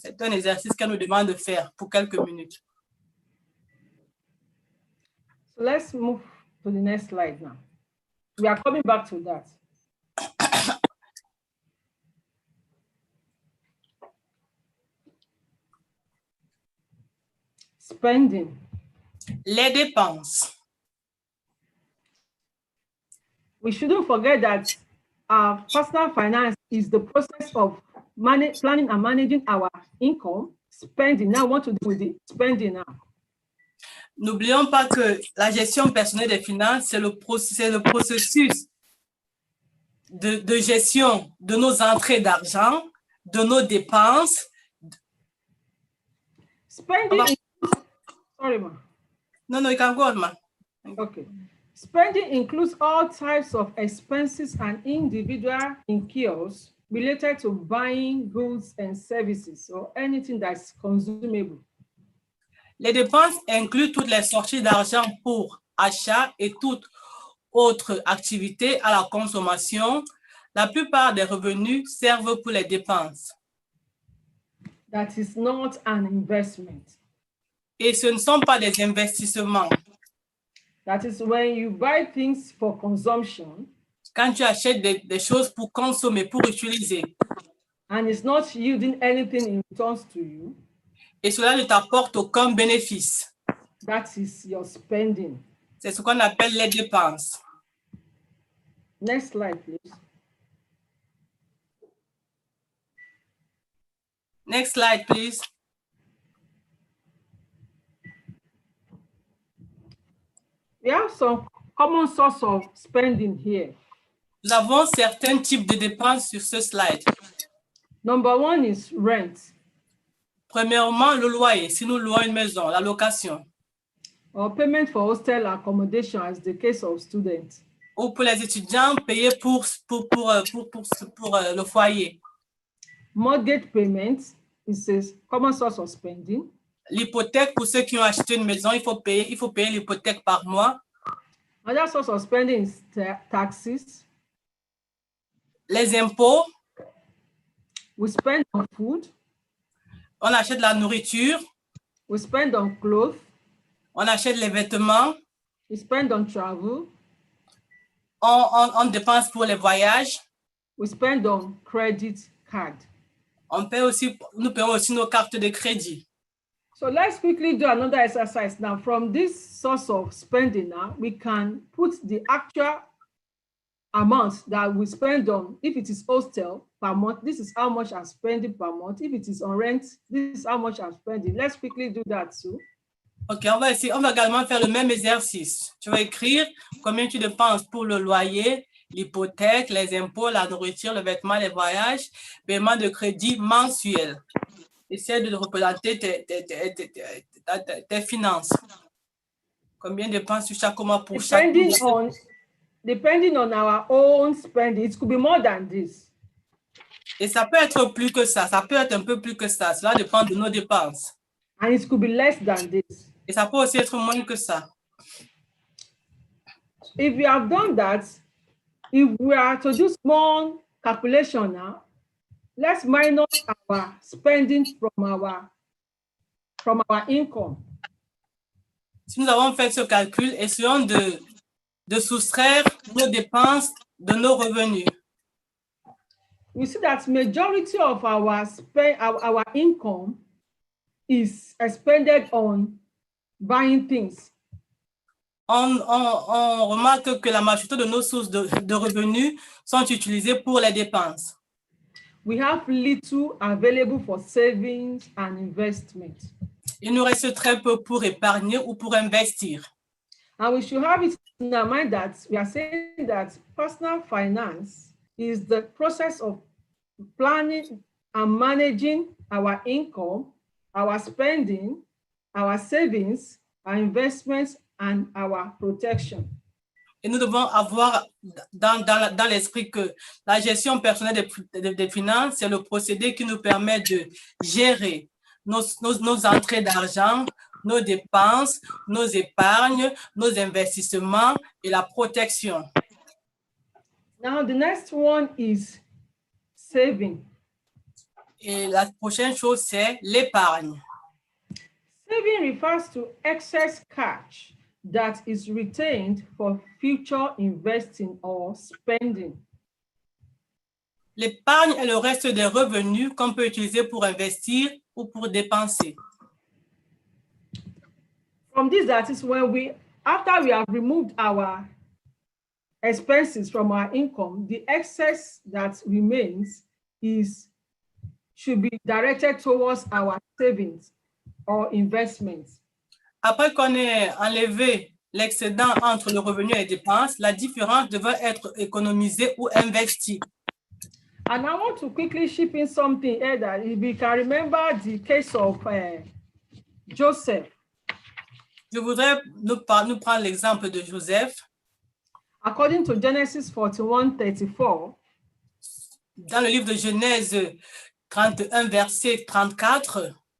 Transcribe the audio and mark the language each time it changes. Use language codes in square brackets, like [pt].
[fr] C'est un exercice qu'on nous demande de faire pour quelques minutes. [en] So let's move to the next slide now. We are coming back to that. Spending. [fr] Les dépenses. [en] We shouldn't forget that our personal finance is the process of planning and managing our income, spending. Now, what to do with the spending now? [fr] N'oublions pas que la gestion personnelle des finances, c'est le processus de gestion de nos entrées d'argent, de nos dépenses. [en] Spending. Sorry, ma. No, you can go on, ma. Okay. Spending includes all types of expenses and individual incurs related to buying goods and services or anything that's consumable. [fr] Les dépenses incluent toutes les sorties d'argent pour achat et toute autre activité à la consommation. La plupart des revenus servent pour les dépenses. [en] That is not an investment. [fr] Et ce ne sont pas des investissements. [en] That is when you buy things for consumption. [fr] Quand tu achètes des choses pour consommer, pour utiliser. [en] And it's not yielding anything in returns to you. [fr] Et cela ne t'apporte aucun bénéfice. [en] That is your spending. [fr] C'est ce qu'on appelle les dépenses. [en] Next slide, please. Next slide, please. We have some common source of spending here. [fr] Nous avons certains types de dépenses sur ce slide. [en] Number one is rent [fr] Premièrement, le loyer, si nous louons une maison, la location. [en] or payment for hostel accommodation as the case of students. [fr] Ou pour les étudiants, payer pour le foyer. [en] Mortgage payment is a common source of spending. [fr] L'hypothèque, pour ceux qui ont acheté une maison, il faut payer l'hypothèque par mois. [en] Another source of spending is taxes. [fr] Les impôts, [en] We spend on food. [fr] on achète de la nourriture, [en] We spend on clothes. [fr] on achète les vêtements, [en] We spend on travel. [fr] on dépense pour les voyages, [en] We spend on credit card. [fr] nous payons aussi nos cartes de crédit. [en] So let's quickly do another exercise now. From this source of spending now, we can put the actual amount that we spend on. If it is hostel per month, this is how much I'm spending per month. If it is on rent, this is how much I'm spending. Let's quickly do that too. [fr] Ok, on va également faire le même exercice. Tu vas écrire combien tu dépenses pour le loyer, l'hypothèque, les impôts, la nourriture, le vêtement, les voyages, paiement de crédit mensuel. Essaie de représenter tes finances. Combien dépenses-tu chaque mois pour chaque [en] Depending on our own spending, it could be more than this. [fr] Et ça peut être plus que ça, ça peut être un peu plus que ça. Cela dépend de nos dépenses. [en] And it could be less than this. [fr] Et ça peut aussi être moins que ça. [en] If we have done that, if we are to do small calculation now, let's minus our spending from our income. [fr] Si nous avons fait ce calcul, essayons de soustraire nos dépenses de nos revenus. [en] We see that majority of our income is expended on buying things. [fr] On remarque que la majorité de nos sources de revenus sont utilisées pour les dépenses. [en] We have little available for savings and investment. [fr] Il nous reste très peu pour épargner ou pour investir. [en] And we should have it in our mind that we are saying that personal finance is the process of planning and managing our income, our spending, our savings, our investments, and our protection. [fr] Et nous devons avoir dans l'esprit que la gestion personnelle des finances, c'est le procédé qui nous permet de gérer nos entrées d'argent, nos dépenses, nos épargnes, nos investissements et la protection. [en] Now, the next one is saving. [fr] Et la prochaine chose, c'est l'épargne. [en] Saving refers to excess cash that is retained for future investing or spending. [fr] L'épargne est le reste des revenus qu'on peut utiliser pour investir ou pour dépenser. [en] From this, that is when after we have removed our expenses from our income, the excess that remains should be directed towards our savings or investments. [fr] Après qu'on ait enlevé l'excédent entre le revenu et les dépenses, la différence devrait être économisée ou investie. [en] And I want to quickly chip in something here that if we can remember the case of Joseph. [fr] Je voudrais nous prendre l'exemple de Joseph. [en] According to Genesis 41:34, [fr] dans le livre de Genèse 31, verset 34,